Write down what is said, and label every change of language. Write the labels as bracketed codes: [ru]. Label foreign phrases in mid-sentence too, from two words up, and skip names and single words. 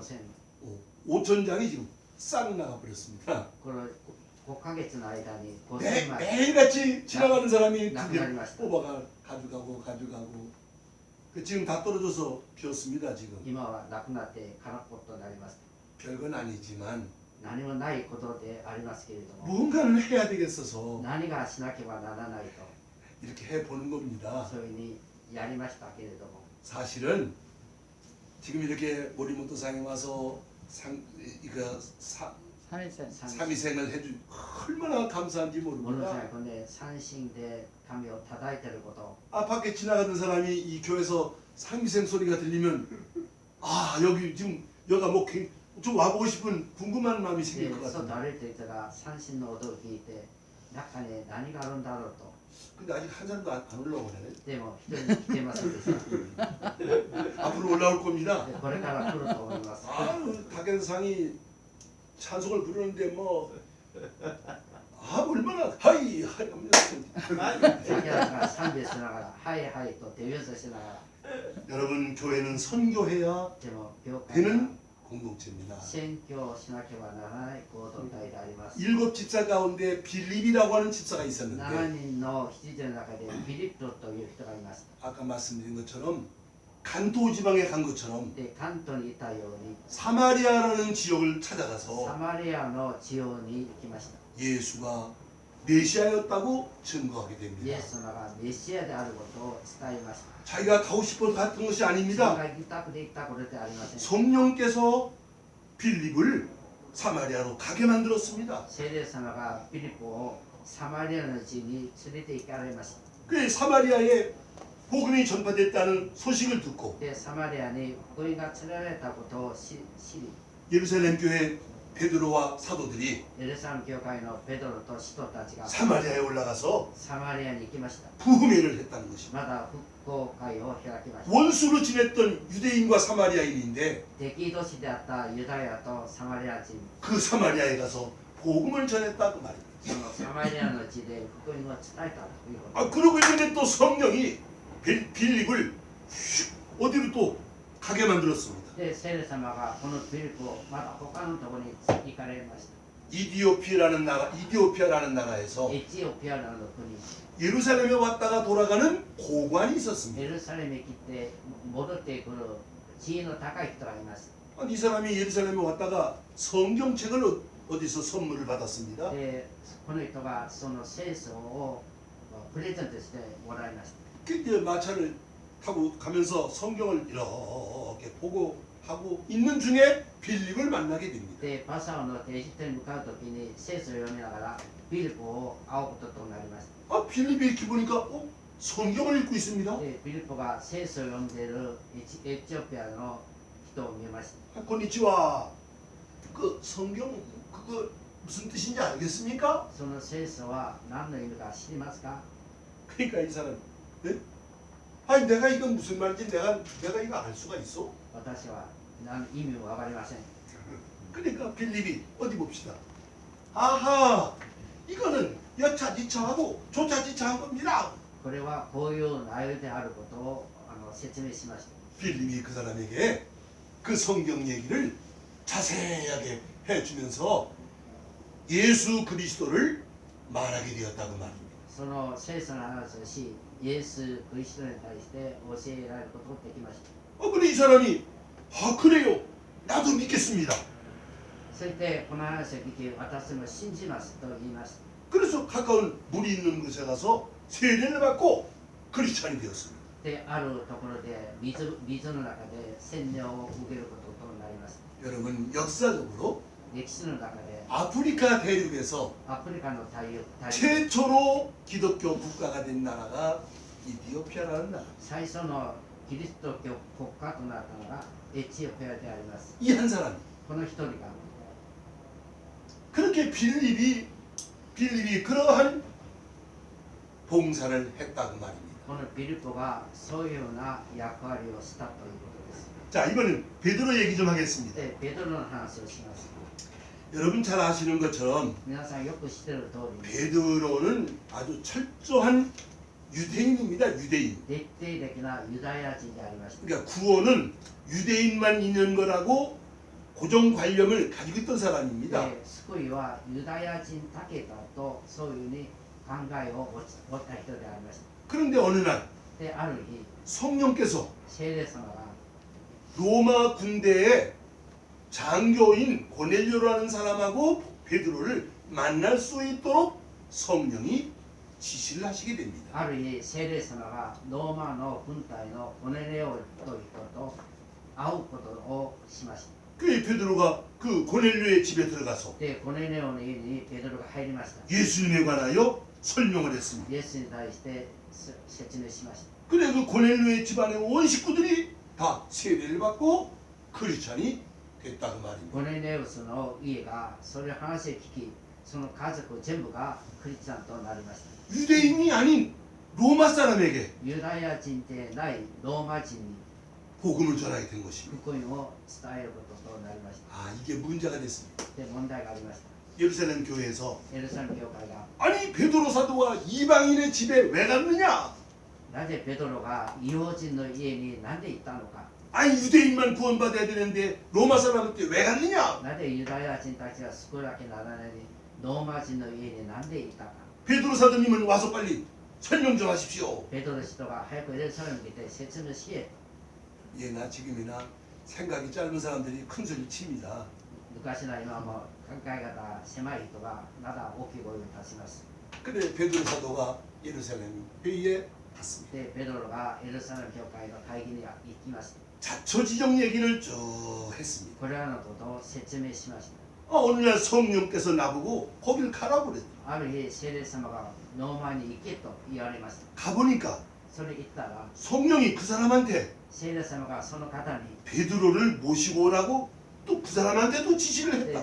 [ko] 5000 5천 장이 지금 싹 나가버렸습니다. [ja] この5ヶ月の間に5000枚 [ko] 매일같이 지나가는 사람이 나- 두 개 나가리마시다. 뽑아가 가져가고 지금 다 떨어져서 비었습니다. 지금 [ja] 今はなくなって空っぽとなります。 [ko] 별건 아니지만 [ja] 何もないことでありますけれども、 [ko] 무언가를 해야 되겠어서 [ja] 何がしなければならないと [ko] 이렇게 해보는 겁니다. [ja] そういうふうにやりましたけれども、 [ko] 사실은 지금 이렇게 모리모토상에 와서 삼위생 삼위생을 해준 얼마나 감사한지 [ja] ものすごい [ko] 모릅니다. [ja] これね、三振で神を叩いてること、 [ko] 아 밖에 지나가는 사람이 이 교회에서 삼위생 소리가 들리면 아 여기 지금 여기가 뭐 좀 와보고 싶은 궁금한 마음이 [ja] で [ko] 생길 것 [ja] 外 [ko] 같아요. [ja] 歩いていたら三振の音を聞いて、中に何があるんだろうと。 [ko] 근데 아직 한 사람도 안 올라오네. [ja] でも一人来てませんでした。 [ko] 앞으로 올라올 겁니다. [ja] でこれから来ると思います。 [ko] 아유 박연상이 찬송을 부르는데 뭐 얼마나 하이 합니다. [ja] 先ほどから賛美しながら、はいはいと手拍子しながら、 [ko] 여러분 교회는 선교해야 [ja] でも教会は [ko] 되는 공동체입니다. [ja] 宣教しなければならない行動体であります。 [ko] 일곱 집사 가운데 빌립이라고 하는 집사가 [ja] 7 [ko] 있었는데 [ja] 人の羊の中でフィリップという人がいました。 [ko] 아까 말씀드린 것처럼 간토 지방에 간 것처럼 [ja] で、関東にいたように、 [ko] 사마리아라는 지역을 [ja] サ [ko] 찾아가서 [ja] マリアの地方に行きました。 [ko] 예수가 메시아였다고 증거하게 [ja] イ [ko] 됩니다. [ja] エス様がメシアであることを伝えました。 [ko] 자기가 가고 싶어서 갔던 것이 [ja] 自分 [ko] 아닙니다. [ja] が行きたくて行ったことではありません。 [ko] 성령께서 빌립을 사마리아로 가게 만들었습니다. [ja] 聖霊様がフィリップをサマリアの地に連れて行かれました。 [ko] 그 사마리아에 복음이 전파됐다는 소식을 듣고 [ja] で、サマリアに福音が連れられたことを知り、 [ko] 예루살렘 교회 베드로와 사도들이 [ja] エルサレム教会のペドロと使徒たちが [ko] 사마리아에 올라가서 [ja] サマリアに行きました。 [ko] 부흥회를 했다는 것입니다. [ja] まだ復興会を開きました。 [ko] 원수로 지냈던 유대인과 사마리아인인데 [ja] 敵同士であったユダヤとサマリア人、 [ko] 그 사마리아에 가서 복음을 전했다고 말입니다. [ja] そのサマリアの地で福音を伝えたということ。 [ko] 아 그러고 있는데 또 성령이 빌립을 슉 어디로 또 가게 만들었습니다. [ja] で、聖霊様がこのフィリップをまた他のところに行かれました。 [ko] 이디오피아라는 나라에서 [ja] エチオピアなどの国、 [ko] 예루살렘에 왔다가 돌아가는 고관이 있었습니다. [ja] エルサレムへ来て戻ってくる地位の高い人がいます。 [ko] 이 사람이 예루살렘에 왔다가 성경책을 어디서 선물을 받았습니다. [ja] で、この人がその聖書をプレゼントしてもらいました。 [ko] 그 이제 마차를 타고 가면서 성경을 이렇게 보고 하고 있는 중에 빌립을 만나게 됩니다. [ja] で、パサオのエジプトに向かうときに聖書を読みながらフィリップを会うこととなりました。 [ko] 아 빌립이 이렇게 보니까 성경을 읽고 있습니다. [ja] で、フィリップが聖書を読んでいるエチオピアの人を見ました。 [ko] 아, konnichiwa. 그 성경 그거 무슨 뜻인지 알겠습니까? [ja] その聖書は何の意味か知りますか？ [ko] 그러니까 이 사람, 네? 아니 내가 이건 무슨 말인지 내가 이거 알 수가 있어? [ja] 私は何意味もわかりません。 [ko] 그러니까 빌립이 어디 봅시다. 아하, 이거는 여차지차하고 조차지차한 겁니다. [ja] これはこういう内容であることを説明しました。 [ko] 빌립이 그 사람에게 그 성경 얘기를 자세하게 해주면서 예수 그리스도를 말하게 되었다고 말입니다. [ja] その聖書の話をし、イエス・クリストに対して教えられることができました。 [ko] 근데 이 사람이 아 그래요. 나도 믿겠습니다. [ja] そしてこの話を聞き、私も信じますと言いました。 [ko] 그래서 가까운 물이 있는 곳에 가서 세례를 받고 크리스찬이 되었습니다. [ja] で、あるところで水の中で洗礼を受けることとなります。 [ko] 여러분 역사적으로 [ja] 歴史の中で [ko] 아프리카 대륙에서 [ja] アフリカの大陸 [ko] 최초로 기독교 국가가 된 나라가 이디오피아라는 나라. [ja] 最初のキリスト教国家となったのがエチオピアであります。 [ko] 이 한 사람이 [ja] この一人が [ko] 그렇게 빌립이 그러한 봉사를 했다고 말입니다. [ja] このピリポがそういうような役割をしたということです。 [ko] 자, 이번엔 베드로 얘기 좀 하겠습니다. [ja] で、ペドロの話をします。 [ko] 여러분 잘 아시는 것처럼 [ja] 皆さんよく知っている通り、 [ko] 베드로는 아주 철저한 유대인입니다. 유대인. [ja] 徹底的なユダヤ人でありました。 [ko] 그러니까 구원은 유대인만 있는 거라고 고정관념을 가지고 있던 사람입니다. [ja] で、救いはユダヤ人だけだとそういうふうに考えを持った人でありました。 [ko] 그런데 어느 날 [ja] で、ある日、 [ko] 성령께서 [ja] 聖霊様が [ko] 로마 군대의 장교인 고넬료라는 사람하고 베드로를 만날 수 있도록 성령이 지시를 하시게 됩니다. [ja] ある日、聖霊様がローマの軍隊のコネレオという人と会うことをしました。 [ko] 그 베드로가 그 고넬료의 집에 들어가서 [ja] で、コネレオの家にペドロが入りました。 [ko] 예수님에 관하여 설명을 했습니다. [ja] イエスに対して説明しました。 [ko] 근데 그 고넬료의 집안의 온 식구들이 다 세례를 받고 크리스찬이 됐다고 말입니다. [ja] コネレウスの家がそれを話を聞き、その家族全部がクリスチャンとなりました。 [ko] 유대인이 아닌 로마 사람에게 [ja] ユダヤ人でないローマ人に [ko] 복음을 전하게 된 것입니다. [ja] 福音を伝えることとなりました。 [ko] 아, 이게 문제가 됐습니다. [ja] で、問題がありました。 [ko] 예루살렘 교회에서 [ja] エルサレム教会が [ko] 아니 베드로 사도가 이방인의 집에 왜 갔느냐? [ja] なぜペドロが異邦人の家に何で行ったのか、 [ko] 아니 유대인만 구원받아야 되는데 로마 사람한테 왜 갔느냐? [ja] なぜユダヤ人たちが救わなきゃならないのにローマ人の家に何で行ったか。 [ko] 베드로 사도님은 와서 빨리 설명 좀 하십시오. [ja] ペドロ氏とが早くエルサレムに来て説明しえ。 [ko] 예나 지금이나 생각이 짧은 사람들이 큰 소리 칩니다. [ja] 昔の今も考え方狭い人がまだ大きい声を出します。 [ko] 근데 베드로 사도가 예루살렘 회의에 갔습니다. [ja] で、ペドロがエルサレム教会の会議に行きました。 [ko] 자초지정 얘기를 쭉 했습니다. [ja] これらのことを説明しました。 [ko] 어느 날 성령께서 나보고 거길 가라고 그랬어요. [ja] ある日、聖霊様がローマに行けと言われました。 [ko] 가보니까 [ja] それ行ったら、 [ko] 성령이 그 사람한테 [ja] 聖霊様がその方に、 [ko] 베드로를 모시고 오라고 또 그 사람한테도 지시를 했다.